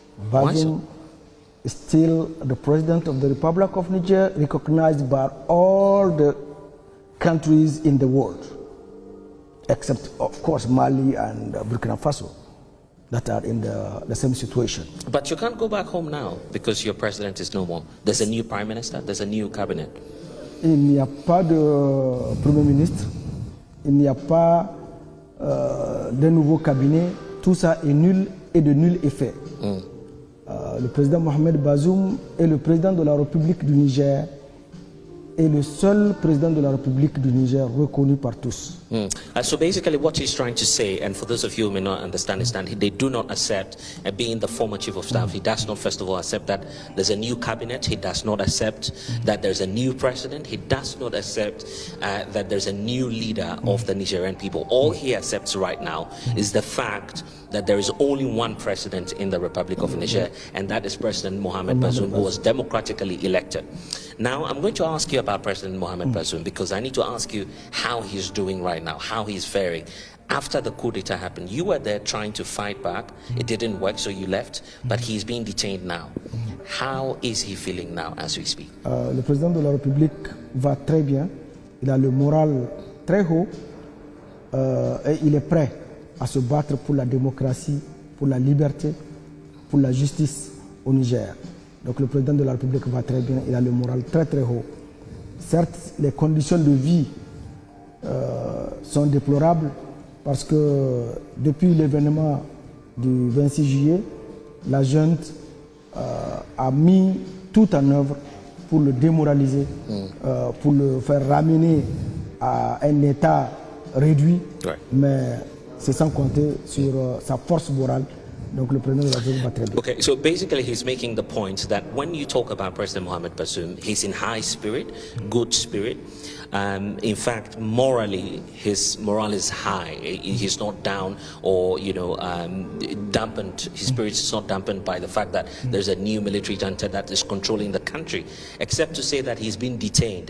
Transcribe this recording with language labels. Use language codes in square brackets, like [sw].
[en] Bazoum is still the president of the Republic of Niger, recognized by all the countries in the world, except of course Mali and Burkina Faso, that are in the same situation. But you can't go back home now because your president is no more. There's a new prime minister, there's a new cabinet. [fr] Il n'y a pas de premier ministre, il n'y a pas de nouveau cabinet, tout ça est nul et de nul effet. Le président Mohamed Bazoum est le président de la République du Niger et le seul président de la République du Niger reconnu par tous. [en] So basically what he's trying to say, and for those of you who may not understand, is that they do not accept being the former chief of staff. He does not, first of all, accept that there's a new cabinet. He does not accept that there's a new president. He does not accept that there's a new leader of the Nigerian people. All he accepts right now is the fact that there is only one president in the Republic of Niger, and that is President Mohamed Bazoum, who was democratically elected. Now, I'm going to ask you about President Mohamed Bazoum, because I need to ask you how he's doing right now, how he's faring. After the coup d'etat happened, you were there trying to fight back. It didn't work, so you left, but he's being detained now. How is he feeling now as we speak? [fr] Le président de la République va très bien. Il a le moral très haut et il est prêt à se battre pour la démocratie, pour la liberté, pour la justice au Niger. Donc le président de la République va très bien, il a le moral très très haut. Certes, les conditions de vie sont déplorables parce que depuis l'événement du 26 juillet, la junte a mis tout en œuvre pour le démoraliser, pour le faire ramener à un état réduit. Ouais. Mais c'est sans compter sur sa force morale. Donc le président de la République va très bien. [en] Okay, so basically he's making the point that when you talk about President Mohamed Bazoum, he's in high spirit, good spirit. In fact, morally, his morale is high. He's not down or, dampened. His spirit is not dampened by the fact that there's a new military junta that is controlling the country, except to say that he's been detained.